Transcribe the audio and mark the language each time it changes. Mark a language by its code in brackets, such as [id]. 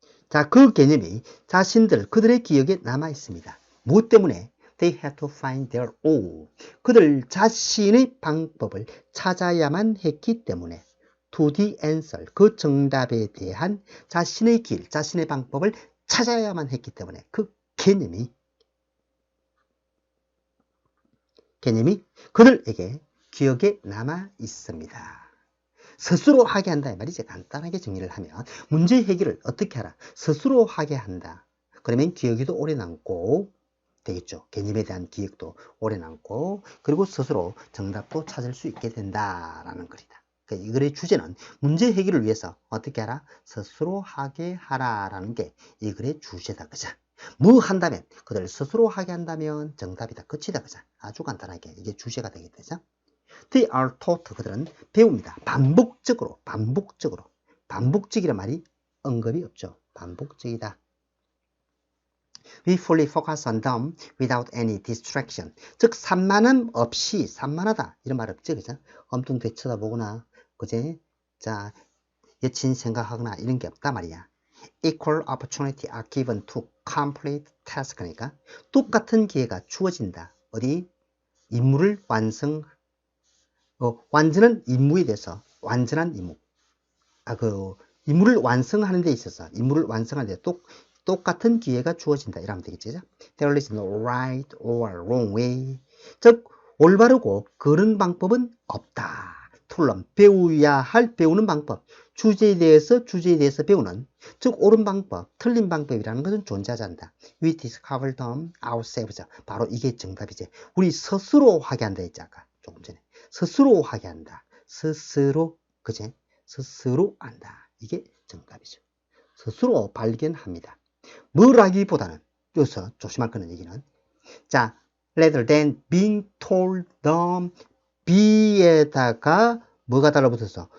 [ko] 자, 그 개념이 그들의 기억에 남아있습니다. 무엇 때문에? [en] They had to find their own. [ko] 그들 자신의 방법을 찾아야만 했기 때문에 [en] to the answer, [ko] 그 정답에 대한 자신의 길, 자신의 방법을 찾아야만 했기 때문에 그 개념이 그들에게 기억에 남아 있습니다. 스스로 하게 한다 이 말이지. 간단하게 정리를 하면 문제 해결을 어떻게 하라? 스스로 하게 한다. 그러면 기억에도 오래 남고 되겠죠. 개념에 대한 기억도 오래 남고 그리고 스스로 정답도 찾을 수 있게 된다라는 글이다. 그러니까 이 글의 주제는 문제 해결을 위해서 어떻게 하라? 스스로 하게 하라라는 게 이 글의 주제다. 그죠? 뭐 한다면 그들 스스로 하게 한다면 정답이다. 끝이다. 그죠? 아주 간단하게 이게 주제가 되겠죠. [en] They are taught. [ko] 그들은 배웁니다. 반복적으로. 반복적이란 말이 언급이 없죠. 반복적이다. [en] We fully focus on them without any distraction. [ko] 즉 산만함 없이 산만하다 이런 말 없지, 그죠? 엄뚱대 쳐다보거나, 그제? 자, 여친 생각하거나 이런 게 없단 말이야. [en] Equal opportunity are given to complete task. [ko] 그러니까 똑같은 기회가 주어진다. 어디? 임무를 완전한 임무에 대해서 완전한 임무. 임무를 완성하는 데 있어서 임무를 완성하는 데 똑같은 기회가 주어진다. 이러면 되겠죠. [en] There is no right or wrong way. [ko] 즉 올바르고 그런 방법은 없다. 툴럼 배우는 방법. 주제에 대해서 배우는, 즉 옳은 방법, 틀린 방법이라는 것은 존재하지 않는다. [en] We discover them ourselves. [ko] 바로 이게 정답이지. 우리 스스로 하게 한다 했지 아까 조금 전에. 스스로 하게 한다. 스스로, 그제? 스스로 한다. 이게 정답이죠. 스스로 발견합니다. 뭐라기보다는 여기서 조심할 거는 얘기는, 자, [en] rather than being told them, [ko] be에다가 뭐가 달라붙었어?